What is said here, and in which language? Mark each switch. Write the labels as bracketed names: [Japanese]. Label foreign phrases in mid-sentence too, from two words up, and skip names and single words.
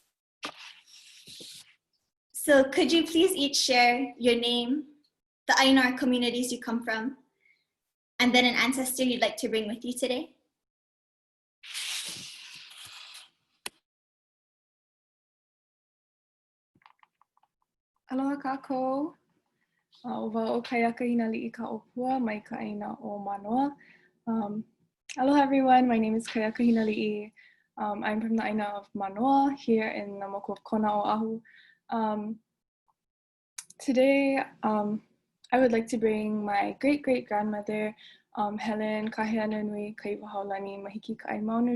[English] So could you please each share your name, the Aina communities you come from, and then an ancestor you'd like to bring with you today? [Hawaiian] Aloha kākou. Ova o kaiaka hina li'i ka opua mai ka aina o Manoa. [English] Aloha everyone, my name is Kaiaka hina li'i. I'm from the aina of Manoa here in the moku of Kona Oahu. Today, I would like to bring my great-great-grandmother, Helen Kaheana Nui Kaiwahaolani Mahiki Ka'ai Maunu.